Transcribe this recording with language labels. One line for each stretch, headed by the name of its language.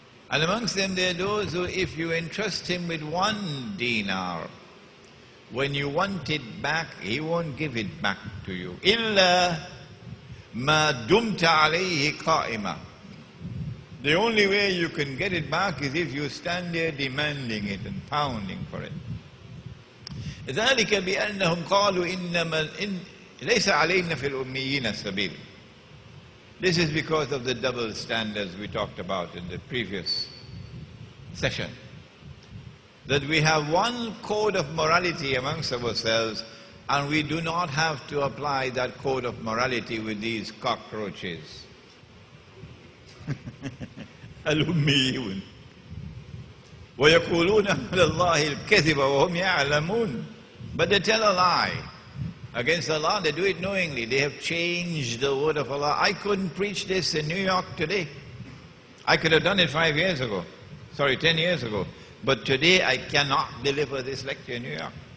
English: And amongst them there are those who, if you entrust him with 1 dinar, when you want it back, he won't give it back to you.
Arabic: إِلَّا مَا دُمْتَ عَلَيْهِ قَائِمًا.
English: The only way you can get it back is if you stand there demanding it and pounding for it.
Arabic: ذلك بأنهم قالوا إنما ليس علينا في الأميين السبيل.
English: This is because of the double standards we talked about in the previous session. That we have one code of morality amongst ourselves, and we do not have to apply that code of morality with these cockroaches.
Arabic: الأميون ويقولون على الله الكذب وهم يعلمون.
English: But they tell a lie against Allah. They do it knowingly. They have changed the word of Allah. I couldn't preach this in New York today. I could have done it 5 years ago. Sorry, 10 years ago. But today I cannot deliver this lecture in New York.